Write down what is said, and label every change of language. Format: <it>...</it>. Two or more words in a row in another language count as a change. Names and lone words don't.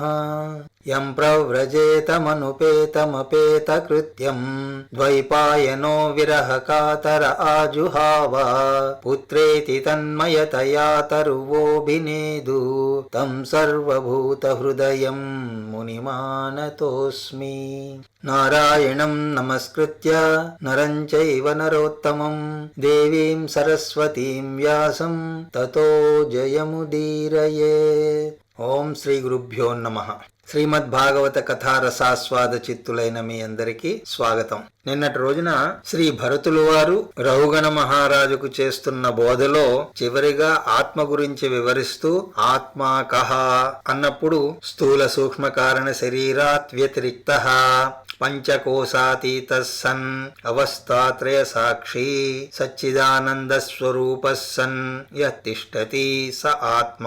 <sa>यं प्रव्रजेतमनुपेतमपेतकृत्यं द्वैपायनो विरहकातर आजुहाव पुत्रेति तन्मयतया तरुवोऽभिनेदु तं सर्वभूतहृदयं मुनिमानतोऽस्मि। नारायणं नमस्कृत्य नरं चैव नरोत्तमं देवीं सरस्वतीं व्यासं ततो जयमुदीरयेत्। ఓం శ్రీ గురుభ్యో నమః.</sa> <te>శ్రీమద్భాగవత కథారసాస్వాద చిత్తులైన మీ అందరికీ స్వాగతం. నిన్నటి రోజున శ్రీ భరతులు వారు రఘుగణ మహారాజుకు చేస్తున్న బోధలో చివరిగా ఆత్మ గురించి వివరిస్తూ</te> <sa>ఆత్మా కహ</sa> <te>అన్నప్పుడు</te> <sa>స్థూల సూక్ష్మ కారణ శరీరాత్ వ్యతిరిక్తః పంచకోశాతీత సన్ అవస్థాత్రయ సాక్షి సచ్చిదానంద స్వరూప సన్ యతిష్టతి స ఆత్మా.</sa>